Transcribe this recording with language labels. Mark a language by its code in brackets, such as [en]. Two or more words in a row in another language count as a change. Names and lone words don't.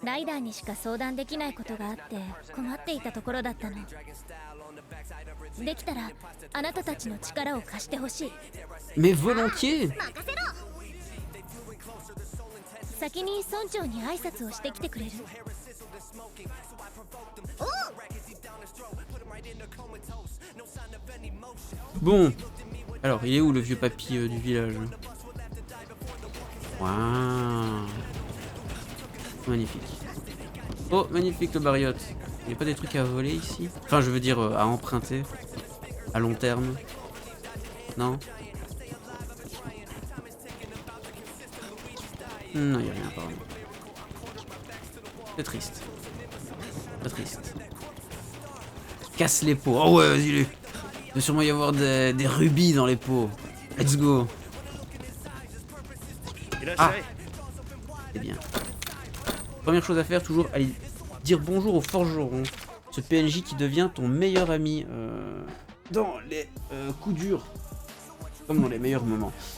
[ja] ライダーにしか相談できないことがあって困っていたところだったの。できたらあなたたちの力を貸してほしい。 [fr] Mais volontiers. [ja] 任せろ。先に村長に挨拶をしてきてくれる？ [fr] Bon. Alors, il est où le vieux papy du village? Waouh. Magnifique. Oh, magnifique le bariote. Il n'y a pas des trucs à voler ici? Enfin, je veux dire à emprunter. À long terme. Non? Non, il n'y a rien apparemment. C'est triste. Très triste. Casse les pots. Oh ouais, vas-y, lui. Il doit sûrement y avoir des rubis dans les pots. [en] Let's go. [fr] Ah, c'est bien. Première chose à faire, toujours aller dire bonjour au forgeron. Ce PNJ qui devient ton meilleur ami dans les coups durs. Comme dans les meilleurs moments.